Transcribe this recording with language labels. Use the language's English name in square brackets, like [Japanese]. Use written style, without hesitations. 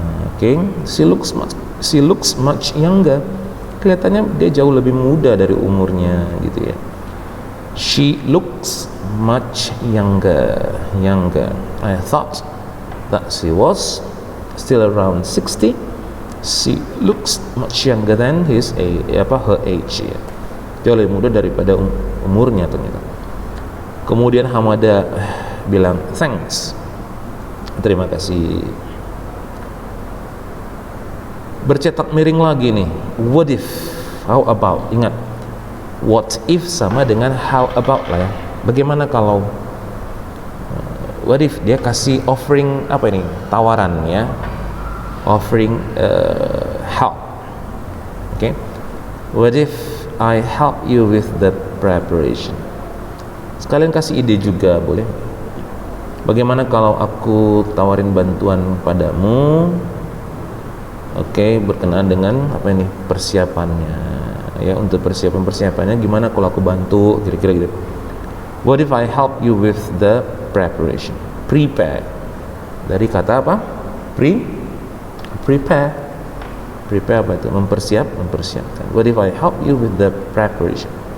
[English] Oke, she looks much younger. [Indonesian] Kelihatannya dia jauh lebih muda dari umurnya gitu ya. [English] She looks much younger. I thought that she was still around 60. She looks much younger than her age ya. [Indonesian] Jauh lebih muda daripada umurnya ternyata. Kemudian Hamada bilang thanks, terima kasih. Bercetak miring lagi nih. What if, how about, ingat, what if sama dengan how about lah ya. Bagaimana kalau what if dia kasih offering apa ini, tawaran ya, offering help. [English] Okay, what if I help you with the preparation. [Indonesian] Sekalian kasih ide juga boleh. Bagaimana kalau aku tawarin bantuan padamu? Oke, berkenaan dengan apa ini, persiapannya ya, untuk persiapannya gimana kalau aku bantu, kira-kira gitu. [English] What if I help you with the preparation? [Indonesian] Prepare dari kata apa? Prepare apa itu? [English] Mempersiapkan. What if I help you with the preparation?